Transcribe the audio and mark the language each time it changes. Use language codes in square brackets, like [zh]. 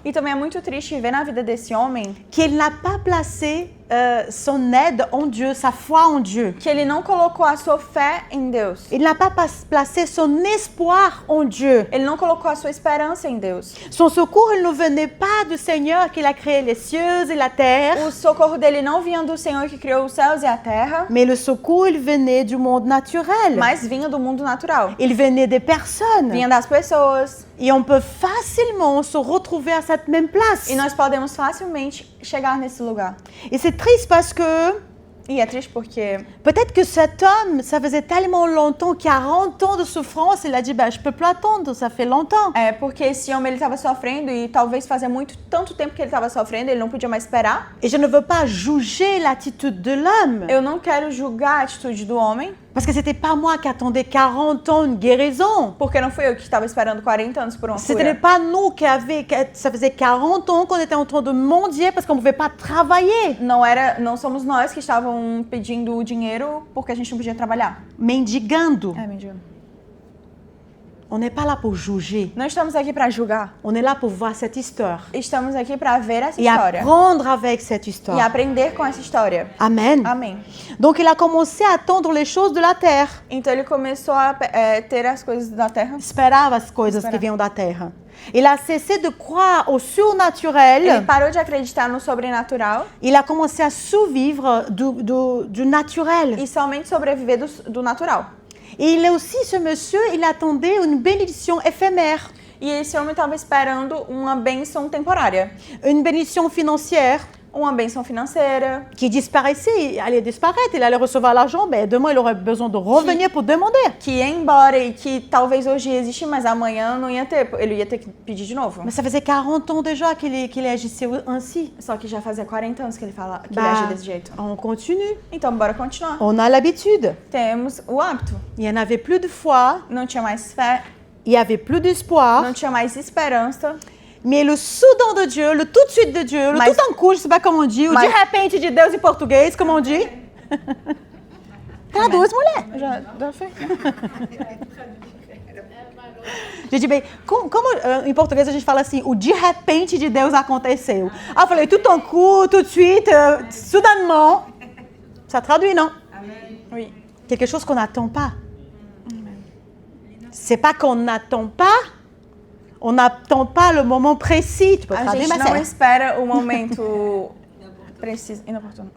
[pt] E também é muito triste ver na vida desse homem [fr] qu'il n'a pas placé son aide en Dieu, sa foi en Dieu. [pt] que ele não colocou a sua fé em Deus. [fr] Il n'a pas placé son espoir en Dieu. [pt] Ele não colocou a sua esperança em Deus. [fr] Son secours, il ne venait pas du Seigneur qui a créé les cieux et la terre, [pt] O socorro dele não vinha do Senhor que criou os céus e a terra, [fr] mais le secours, il venait du monde naturel. [pt] mas vinha do mundo natural. [fr] Il venait des personnes. [pt] Vinha das pessoas. [fr] Et on peut facilement se retrouver à cette même place. [pt] E nós podemos facilmente chegar nesse lugar. [fr] Et c'est triste parce que [pt] E é triste porque [fr] peut-être que cet homme, ça faisait tellement longtemps, 40 ans de souffrance, il a dit, je peux plus attendre, ça fait longtemps. [pt] porque esse homem ele estava sofrendo e talvez fazia tanto tempo que ele estava sofrendo, ele não podia mais esperar. [fr] Et je ne veux pas juger l'attitude de l'homme, [pt] Eu não quero julgar a atitude do homem, [fr] parce que c'était pas moi qui attendais 40 ans une guérison. [pt] porque não fui eu que estava esperando 40 anos por uma [fr] Ce [pt] cura. [fr] n'était pas nous ça faisait 40 ans qu'on était en train de mendier parce qu'on ne pouvait pas travailler. [pt] Não somos nós que estavam pedindo o dinheiro porque a gente não podia trabalhar. Mendigando. Mendigo. [fr] On n'est pas là pour juger. [pt] Não estamos aqui para julgar. [fr] On est là pour voir cette histoire. [pt] Estamos aqui para ver essa [fr] Et [pt] história. [fr] apprendre avec cette [pt] E [fr] histoire. [pt] aprender com essa história. [fr] Amen. [pt] Amém. [fr] Donc il a commencé à attendre les choses de la terre. [pt] Então ele começou a ter as coisas da terra. Esperava as coisas que vinham da terra. [fr] Il a cessé de croire au surnaturel. [pt] Ele parou de acreditar no sobrenatural. [fr] Il a commencé à survivre du naturel. [pt] E somente sobreviver do natural. [fr] Et il est aussi, ce monsieur, il attendait une bénédiction éphémère. [pt] E esse homem estava esperando uma bênção temporária. [fr] Une bénédiction financière. [pt] Uma bênção financeira. [fr] Qui disparaissait, il allait disparaître, il allait recevoir l'argent, mais demain il aurait besoin de revenir pour demander. [pt] Que ia embora e que talvez hoje ia existir, mas amanhã não ia ter. Ele ia ter que pedir de novo. [fr] Mais ça faisait 40 ans déjà qu'il agissait ainsi. [pt] Só que já fazia 40 anos que ele ele agia desse jeito. [fr] On continue. [pt] Então, bora continuar. [fr] On a l'habitude. [pt] Temos o hábito. [fr] Il n'y en avait plus de foi, [pt] Não tinha mais fé, [fr] il n'y avait plus d'espoir. [pt] não tinha mais esperança. [fr] Mais le soudain de Dieu, le tout de suite de Dieu, le [pt] Mas- [fr] tout en coup, je sais pas comment on dit, ou [pt] de repente de Deus em português, [fr] como on dit? [pt] Traduz, mulher. Já foi. [fr] J'ai dit, [pt] como em português a gente fala assim, o de repente de Deus aconteceu. Ah, eu falei, [fr] tout en coup, tout de suite, soudainement. Ça traduit, non? Oui. Quelque chose qu'on n'attend pas. C'est pas qu'on n'attend pas, on n'attend pas le moment précis. Tu peux [pt] A [fr] traduire, [pt] gente [fr] ma [pt] não [fr] sœur? [pt] espera o momento preciso, inoportuno.